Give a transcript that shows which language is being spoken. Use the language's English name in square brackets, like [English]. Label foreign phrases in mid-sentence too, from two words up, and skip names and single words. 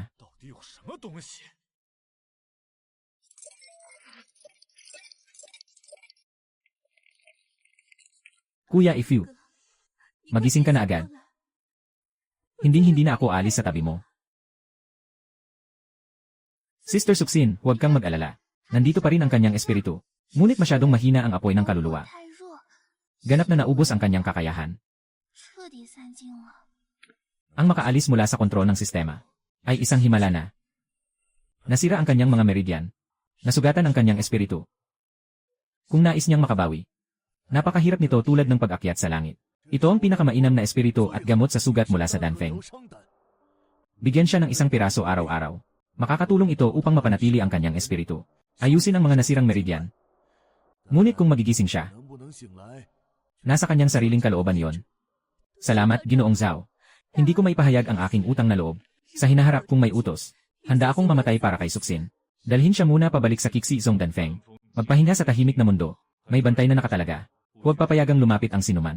[Chinese] 到底有什么东西？ [Filipino] Kuya Ifyu, [Chinese] 你快 [Filipino] magising ka [Chinese] 醒 [Filipino] na [Chinese] 过 [Filipino] agad. [Chinese] 来 [Filipino] Hindi na ako alis sa tabi mo. Sister Suxin, huwag kang mag-alala. Nandito pa rin ang kanyang espiritu. Ngunit masyadong mahina ang apoy ng kaluluwa. [Chinese] 太弱， [Filipino] Ganap na naubos ang kanyang kakayahan. [Chinese] 彻底散尽了。 [Filipino] Ang makaalis mula sa kontrol ng sistema ay isang himala na. Nasira ang kanyang mga meridian. Nasugatan ang kanyang espiritu. Kung nais niyang makabawi, napakahirap nito tulad ng pag-akyat sa langit. Ito ang pinakamainam na espiritu at gamot sa sugat mula sa Danfeng. [Chinese] 疗伤丹， [Filipino] Bigyan siya ng isang piraso araw-araw. Makakatulong ito upang mapanatili ang kanyang espiritu. Ayusin ang mga nasirang meridian. Ngunit kung magigising siya, [Chinese] 能不能醒来？ [Filipino] nasa kanyang sariling kalooban yon. Salamat, Ginoong Zhao. Hindi ko maipahayag ang aking utang na loob. Sa hinaharap kung may utos, handa akong mamatay para kay Suxin. Dalhin siya muna pabalik sa Kixi Zong Danfeng. Magpahinga sa tahimik na mundo. May bantay na nakatalaga. Huwag papayagang lumapit ang sinuman.